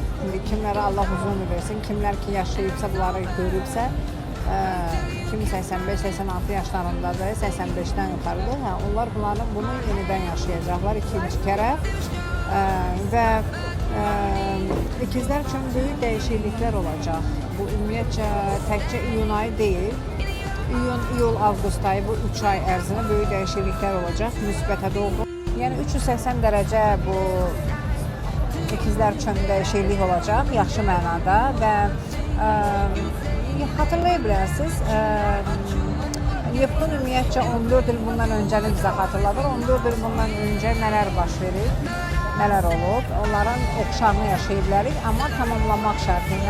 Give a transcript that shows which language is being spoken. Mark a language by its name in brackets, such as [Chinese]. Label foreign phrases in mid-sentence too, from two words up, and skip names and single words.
[Turkish] Şimdi kimlere Allah uzun ömür versin, [Azerbaijani] kimler ki yaşayıbsa, bunları görübsə, kimi 85-86 yaşlarındadır, [Turkish] 85'ten yukarıdır. Onlar bunu yeniden yaşayacaklar ikinci kere. Ve ikizler için büyük değişiklikler olacak. [Azerbaijani] Bu ümumiyyətcə təkcə iyun ayı değil. İyun, iyul, avqust ayı, bu 3 ay ərzində [Turkish] büyük değişiklikler olacak. [Azerbaijani] Müsbətə doğru. [Turkish] Yani 380 derece bu ikizler için değişiklik olacak. [Azerbaijani] Yaxşı mənada və hatırlayabilirsiniz. Neptun ümumiyyətcə 14 il bundan öncəni bizə xatırladır. 14 il bundan öncə nələr baş verir, nələr olub. Onların oxşarını yaşayıblarıq, amma tamamlamaq şərtilə.